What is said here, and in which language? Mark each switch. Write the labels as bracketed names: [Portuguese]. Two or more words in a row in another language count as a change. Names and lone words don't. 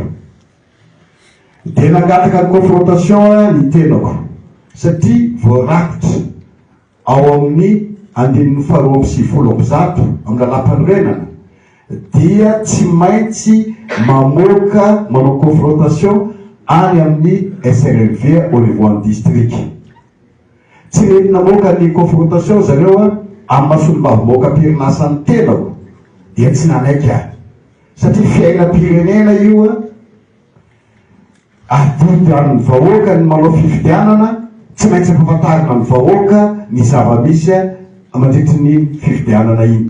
[Malagasy] Dia nangataka ny confrontation ny tenako satria voarakitra ao amin'ny 170 amin'ny lalam-panorenana dia tsy maintsy manao confrontation any amin'ny SRNV [French] au niveau en district. [Malagasy] Tsy mety namoaka ny confrontation zareo amin'ny masolo-bavomoaka pirinasan'ny tenako dia tsy nanaiky ahy satria fiainam-pirenena io adidy amin'ny vahoaka ny manao fifidianana, tsy maintsy ampahafantarina ny vahoaka ny zava-misy mandritry ny fifidianana iny.